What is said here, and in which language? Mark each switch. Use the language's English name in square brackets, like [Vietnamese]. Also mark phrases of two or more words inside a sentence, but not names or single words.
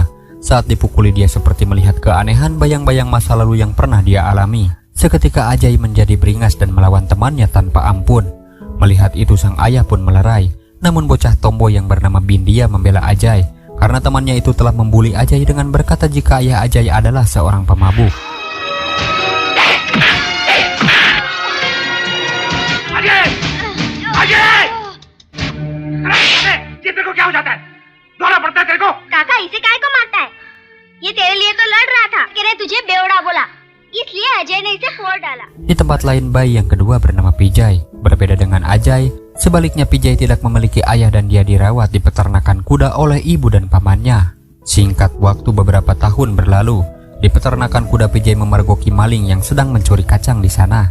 [Indonesian] Saat dipukuli, dia seperti melihat keanehan bayang-bayang masa lalu yang pernah dia alami. Seketika Ajay menjadi beringas dan melawan temannya tanpa ampun. Melihat itu sang ayah pun melerai. Namun bocah tomboy yang bernama Bindia membela Ajay karena temannya itu telah membuli Ajay dengan berkata jika ayah Ajay adalah seorang pemabuk. Ajay! Ajay! [Hindi] ये तेरे को क्या हो जाता है? दौड़ा पड़ता है तेरे को? काका इसे काहे को मारता है? ये तेरे लिए तो लड़ रहा था। कह रहे तुझे बेवड़ा बोला। इसलिए अजय ने इसे फोड़ डाला. [Indonesian] Di tempat lain, bayi yang kedua bernama Pijay. Berbeda dengan Ajay, sebaliknya Pijay tidak memiliki ayah dan dia dirawat di peternakan kuda oleh ibu dan pamannya. Singkat waktu beberapa tahun berlalu, di peternakan kuda Pijay memergoki maling yang sedang mencuri kacang di sana.